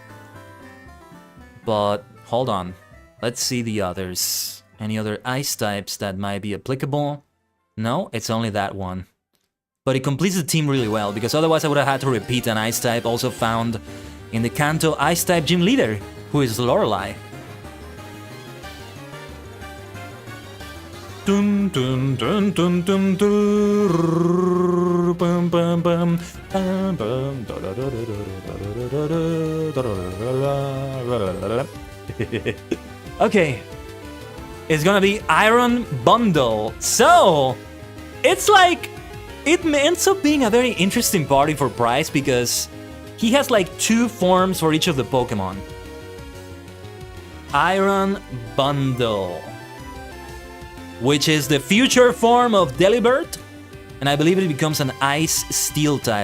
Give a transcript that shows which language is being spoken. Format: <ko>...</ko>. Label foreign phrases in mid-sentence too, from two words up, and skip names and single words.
<en>But hold on. Let's see the others. Any other Ice types that might be applicable? No, it's only that one. But it completes the team really well, because otherwise I would have had to repeat an Ice type also found in the Kanto Ice type gym leader, who is Lorelei. Dun, dun, dun, dun, dun, dun, bum, bum, bum, bum, bum, da, da, da, da, da, da. Okay, it's gonna be Iron Bundle. So it's like it ends up being a very interesting party for Price because he has like 2 forms for each of the Pokemon. Iron Bundle, which is the future form of Delibird, and I believe it becomes an Ice Steel type.</en>